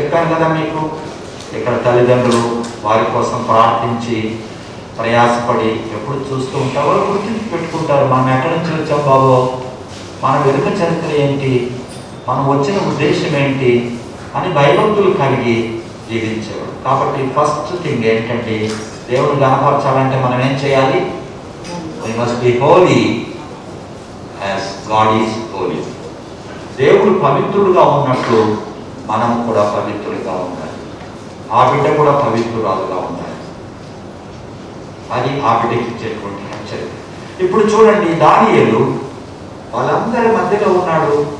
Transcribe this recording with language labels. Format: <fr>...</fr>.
<te>చెప్పాను కదా మీకు, ఇక్కడ తల్లిదండ్రులు వారి కోసం ప్రార్థించి ప్రయాసపడి ఎప్పుడు చూస్తూ ఉంటారో గుర్తించి పెట్టుకుంటారు. మనం ఎక్కడి నుంచి వచ్చాం బాబో, మన వెనుక చరిత్ర ఏంటి, మనం వచ్చిన ఉద్దేశం ఏంటి అని భయభక్తులు కలిగి జీవించేవాడు. కాబట్టి ఫస్ట్ థింగ్ ఏంటంటే దేవుని కనపరచాలంటే మనం ఏం చేయాలి?</te> <en>We must be holy as God is holy.</en> <te>దేవుడు పవిత్రుడుగా ఉన్నట్లు మనం కూడా పవిత్రులుగా ఉండాలి. ఆ బిడ్డ కూడా పవిత్రురాలుగా ఉండాలి. అది ఆ బిడ్డకి ఇచ్చేటువంటి హెచ్చరిక. ఇప్పుడు చూడండి, దానియేలు వాళ్ళందరి మధ్యలో ఉన్నాడు.</te>